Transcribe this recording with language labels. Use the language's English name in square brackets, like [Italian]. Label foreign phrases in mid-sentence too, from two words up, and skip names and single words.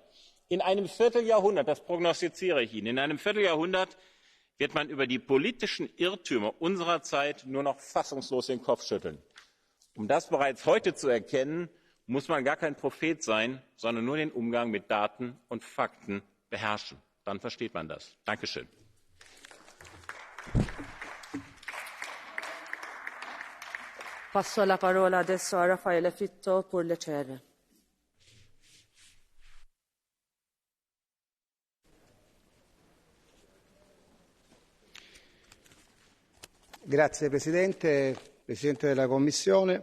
[German] In einem Vierteljahrhundert, das prognostiziere ich Ihnen, in einem Vierteljahrhundert wird man über die politischen Irrtümer unserer Zeit nur noch fassungslos den Kopf schütteln. Um das bereits heute zu erkennen, muss man gar kein Prophet sein, sondern nur den Umgang mit Daten und Fakten beherrschen. Dann versteht man das. Dankeschön. [Italian] Passo la parola adesso a Raffaele Fitto per le CR. Grazie Presidente, Presidente della Commissione.